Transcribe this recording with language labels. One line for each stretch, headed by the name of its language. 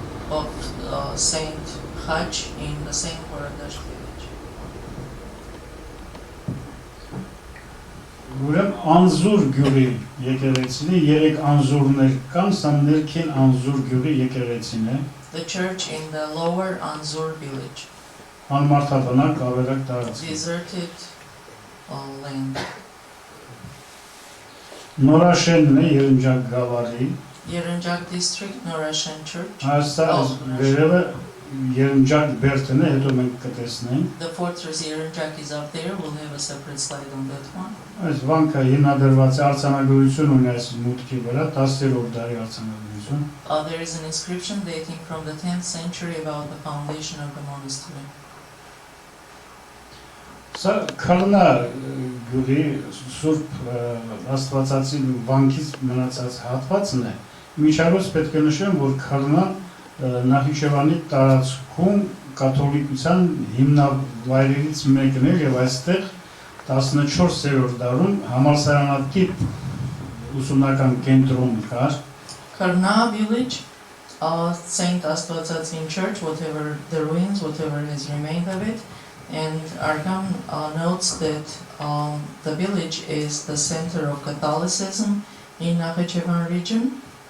English: of Saint Hutch in the same Poradasht village.
Armenian: Ուրեմն Անզուր գյուղի եկեղեցին է, 3 անզուրներ կան, սա ներքին Անզուր գյուղի եկեղեցին է։
English: The church in the lower Anzur village.
Armenian: Անմարդաբնակ ավերակ տարածք։
English: Deserted land.
Armenian: Նորաշենն է Երնջակ գավառի։
English: Yerenjak district, Norashan church.
Armenian: Այստեղ վերևը Երնջակ բերդն է, հետո մենք կտեսնենք։
English: The fortress Yerenjak is up there. We'll have a separate slide on that one.
Armenian: Այս վանքը հիմնադրված է արձանագրություն ունի այս մուտքի վրա, 10-րդ դարի արձանագրություն։
English: There is an inscription dating from the 10th century about the foundation of the monastery.
Armenian: Սա Քարնա գյուղի Սուրբ Աստվածածի վանքից մնացած հատվածն է։ Միջավայրից պետք է նշեմ, որ Քարնա Նախիջևանի տարածքում կաթոլիկության հիմնավայրերից մեկն է եւ այստեղ 14-րդ դարում համալսարանատիպ ուսումնական կենտրոն կար։
English: Karna village, Saint Astvatsatzin Church, whatever the ruins, whatever has remained of it, and Argam notes that the village is the center of Catholicism in Nakhichevan region.